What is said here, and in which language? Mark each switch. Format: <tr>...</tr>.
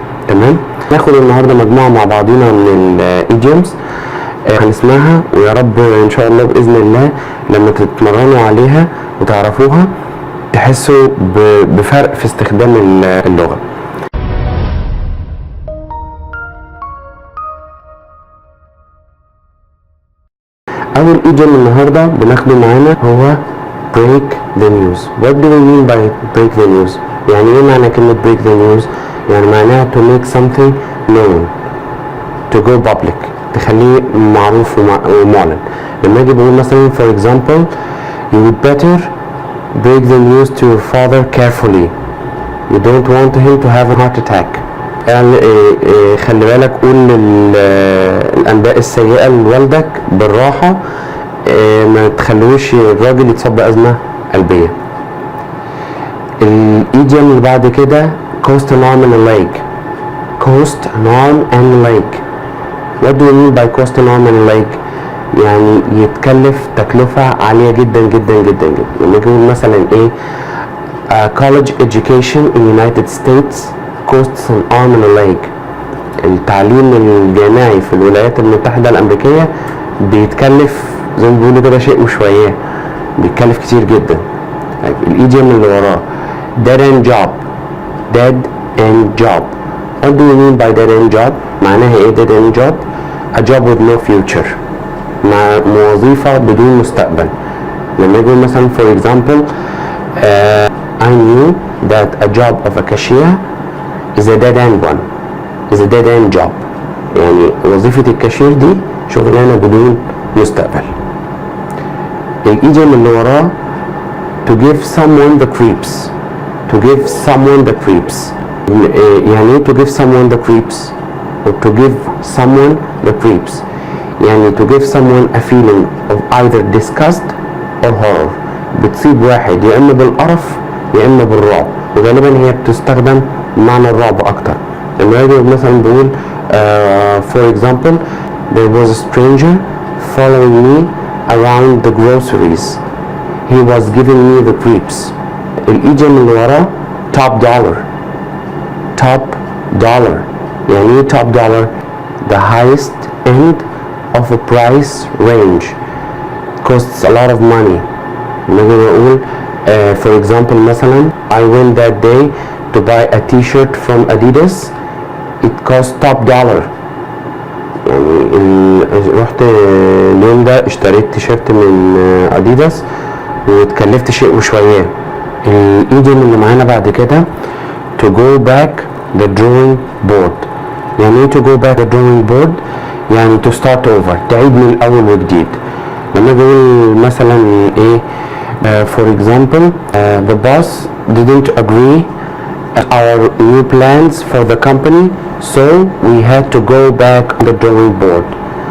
<ar>تمام؟ ناخد النهارده مجموعه مع بعضينا من الايديومز هنسمعها، ويا رب ان شاء الله باذن الله لما تتمرنوا عليها وتعرفوها تحسوا بفرق في استخدام اللغه. أول إيديوم النهاردة بناخده معانا هو break the news.</ar> <en>What do we mean by break the news؟</en> <ar>يعني إيه معنى كلمة</ar> <en>break the news؟</en> <ar>يعني معناها</ar> <en>to make something known, to go public،</en> <ar>تخليه معروف ومعلن. لما أجي بقول مثلا</ar> <en>for example you would better break the news to your father carefully. You don't want him to have a heart attack.</en> <ar>يعني خلي بالك، قول الأنباء السيئة لوالدك بالراحة، ما تخلوش الراجل يتصاب بأزمة قلبية. الإيديوم اللي بعد كده cost an arm and a leg.</ar> <en>cost an arm and a leg. What do we mean by cost an arm and a leg؟</en> <ar>يعني يتكلف تكلفة عالية جدا جدا</ar> <en>جدا جدا.</en> <ar>لما نقول مثلا إيه</ar> <en>college education in United States costs an arm and a leg.</en> <ar>التعليم الجامعي في الولايات المتحدة الأمريكية بيتكلف زي ما بيقولوا كده شيء وشوية، بيتكلف كتير جدا. الإيديوم اللي وراه dead end job.</ar> <en>dead end job. What do we mean by dead end job؟</en> <ar>معناها إيه</ar> <en>dead end job؟ a job with no future،</en> <ar>مع وظيفة بدون مستقبل. لما يقول مثلا</ar> <en>for example I knew that a job of a cashier is a dead end one. is a dead end job.</en> <ar>يعني وظيفة الكاشير دي شغلانة بدون مستقبل. الإيديوم اللي وراه to give someone the creeps.</ar> <en>to give someone the creeps.</en> <ar>يعني ايه</ar> <en>to give someone the creeps؟ or to give someone the creeps يعني to give someone a feeling of either disgust or horror.</en> <ar>بتصيب واحد يا إما بالقرف يا إما بالرعب، وغالبا هي بتستخدم بمعنى الرعب أكتر. لما يجي مثلا بقول</ar> <en>for example there was a stranger following me around the groceries. he was giving me the creeps.</en> <ar>الإيديوم اللي وراه top dollar.</ar> <en>top dollar</en> <ar>يعني ايه</ar> <en>top dollar؟ the highest end of a price range. costs a lot of money.</en> <ar>لما اجي بقول</ar> <en>for example مثلا I went that day to buy a t-shirt from Adidas. it cost top dollar.</en> <ar>يعني رحت اليوم ده اشتريت تيشيرت من اديداس واتكلفت شيء وشوية. الايديوم اللي معانا بعد كده to go back the drawing board. يعني ايه</ar> <en>to go back the drawing board؟ يعني to start over،</en> <ar>تعيد من الاول وجديد. لما بقول مثلا ايه</ar> <en>for example the boss didn't agree our new plans for the company so we had to go back on the drawing board.</en>